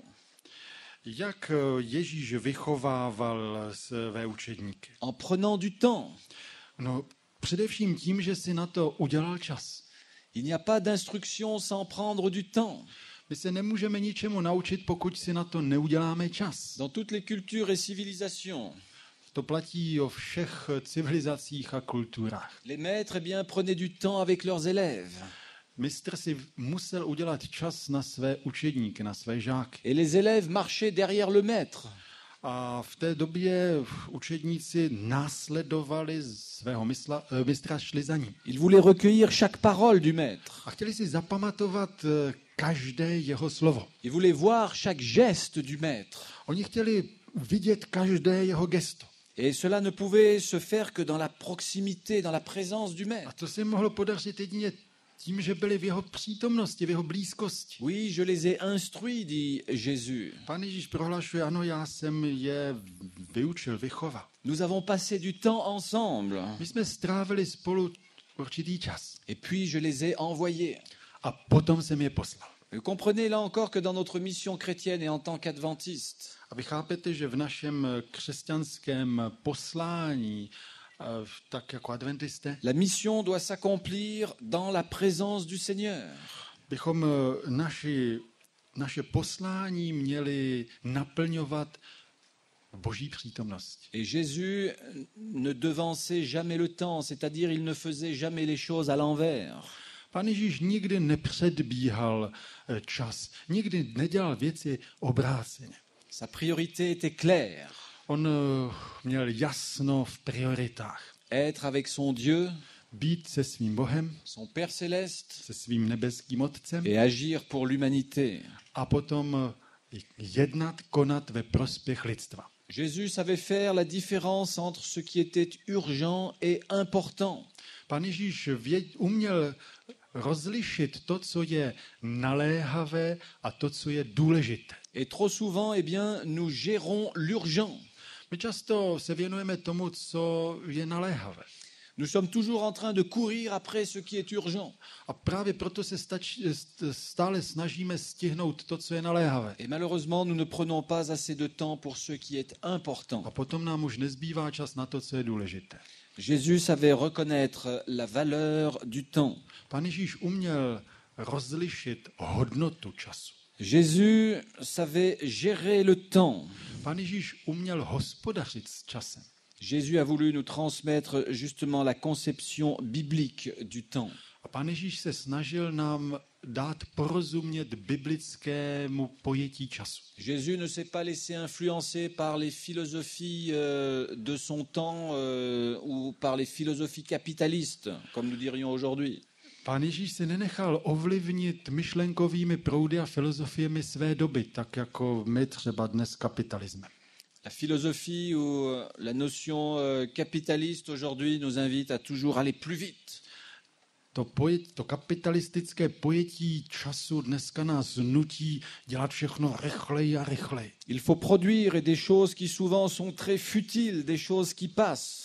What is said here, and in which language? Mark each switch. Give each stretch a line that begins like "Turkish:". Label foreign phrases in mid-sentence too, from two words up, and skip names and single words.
Czech: Jak Ježíš vychovával své učedníky?
French: En prenant du temps.
Czech: No, především tím, že si na to udělal čas.
French: Il n'y a pas d'instruction sans prendre du temps.
Czech: My se nemůžeme ničemu naučit, pokud si na to neuděláme čas.
French: Dans toutes les cultures et civilisations.
Czech: To platí o všech civilizacích a kulturách.
French: Les maîtres, eh bien, prenaient du temps avec leurs élèves.
Czech: Mistr si musel udělat čas na své učedníky, na své žáky.
French: Et les élèves marchaient derrière le maître.
Czech: A v té době učedníci následovali svého mistra, šli za ním.
French: Ils voulaient recueillir chaque parole du maître.
Czech: A chtěli si zapamatovat každé jeho slovo.
French: Ils voulaient voir chaque geste du maître.
Czech: Oni chtěli vidět každé jeho gesto.
French: Et cela ne pouvait se faire que dans la proximité, dans la présence du maître.
Czech: A to se mohlo podařit jedině tím, že byli v jeho přítomnosti, v jeho blízkosti.
French: Oui, je les ai instruits, dit Jésus.
Czech: Pán Ježíš prohlašuje, ano, já jsem je vyučil, vychoval.
French: Nous avons passé du temps ensemble.
Czech: My jsme strávili spolu určitý čas.
French: Et puis je les ai envoyés.
Czech: A potom jsem je poslal.
French: Vous comprenez là encore que dans notre mission chrétienne et en tant qu'adventiste,
Czech: a vy chápete, že v našem křesťanském poslání, tak jako adventisté,
French: la mission doit s'accomplir dans la présence du Seigneur.
Czech: Bychom naše poslání měli naplňovat v Boží přítomnosti.
French: Et Jésus ne devançait jamais le temps, c'est-à-dire il ne faisait jamais les choses à l'envers.
Czech: Pán Ježíš nikdy nepředbíhal čas, nikdy nedělal věci obráceně.
French: Sa priorité était claire.
Czech: On měl jasno v prioritách.
French: Être avec son Dieu,
Czech: být se svým Bohem,
French: son Père céleste,
Czech: se svým nebeským Otcem
French: et agir pour l'humanité.
Czech: A potom jednat, konat ve prospěch lidstva.
French: Jésus savait faire la différence entre ce qui était urgent et important.
Czech: Pán Ježíš uměl rozlišit to, co je naléhavé a to, co je důležité.
French: Et trop souvent, eh bien, nous gérons l'urgent.
Czech: My často se věnujeme tomu, co je naléhavé.
French: Nous sommes toujours en train de courir après ce qui est urgent.
Czech: A právě proto se stále snažíme stihnout to, co je naléhavé.
French: Et malheureusement, nous ne prenons pas assez de temps pour ce qui est important.
Czech: A potom nám už nezbývá čas na to, co je důležité.
French: Jésus savait reconnaître la valeur du temps.
Czech: Pán Ježíš uměl rozlišit hodnotu času.
French: Jésus savait gérer le temps.
Czech: Pán Ježíš uměl hospodařit s časem.
French: Jésus a voulu nous transmettre justement la conception biblique du temps.
Czech: A Pán Ježíš se snažil nám dát porozumět biblickému pojetí času.
French: Jésus ne s'est pas laissé influencer par les philosophies de son temps ou par les philosophies capitalistes, comme nous dirions aujourd'hui.
Czech: Pán Ježíš se nenechal ovlivnit myšlenkovými proudy a filozofiemi své doby, tak jako my třeba dnes kapitalismem.
French: La philosophie ou la notion capitaliste aujourd'hui nous invite à toujours aller plus vite.
Czech: To kapitalistické pojetí času dneska nás nutí dělat všechno rychleji a rychleji.
French: Il faut produire des choses qui souvent sont très futiles, des choses qui passent.